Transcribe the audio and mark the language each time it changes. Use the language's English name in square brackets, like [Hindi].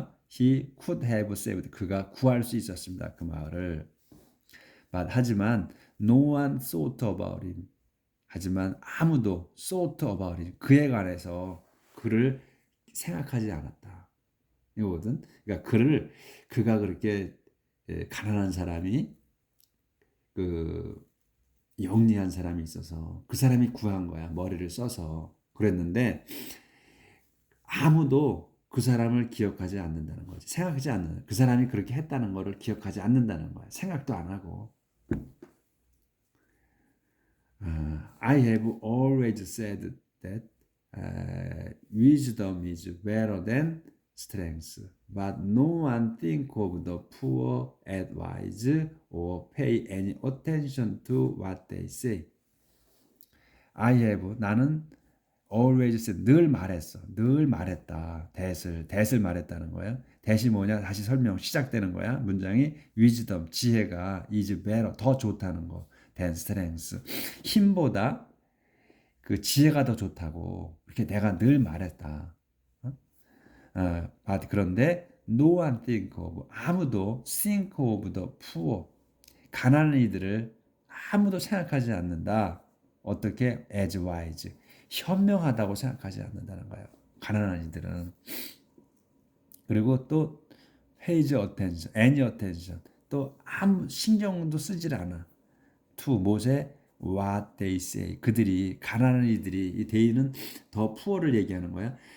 [English] he could have saved [Korean] 그가 구할 수 있었습니다. 그 마을을. [English] 하지만 no one thought about it. [Korean] 하지만 아무도 [English] thought about it. [Korean] 그에 관해서 그를 생각하지 않았다. 이거거든. 그러니까 그가 그렇게 가난한 사람이 그 영리한 사람이 있어서 그 사람이 구한 거야. 머리를 써서 그랬는데 아무도 그 사람을 기억하지 않는다는 거지. 생각하지 않는. 그 사람이 그렇게 했다는 거를 기억하지 않는다는 거야. 생각도 안 하고. [English] I have always said that wisdom is better than strength, but no one think of the poor advice or pay any attention to what they say. [Korean] 나는 [English] always said [Korean] 늘 말했다. that을 말했다는 거야. that이 뭐냐? 다시 설명 시작되는 거야. 문장이 wisdom 지혜가 [English] is better [Korean] 더 좋다는 거. [English] than strength [Korean] 힘보다 그 지혜가 더 좋다고 이렇게 내가 늘 말했다. 그런데 [English] no one think of [Korean] 아무도 [English] think of the poor [Korean] 가난한 이들을 아무도 생각하지 않는다. 어떻게 [English] as wise [Korean] 현명하다고 생각하지 않는다는 거예요. 가난한 이들은. 그리고 또 [English] pays attention, any attention [Korean] 또 아무 신경도 쓰질 않아. to 못에 [English] what they say [Korean] 그들이 가난한 이들이 이 they는 더 poor를 얘기하는 거야.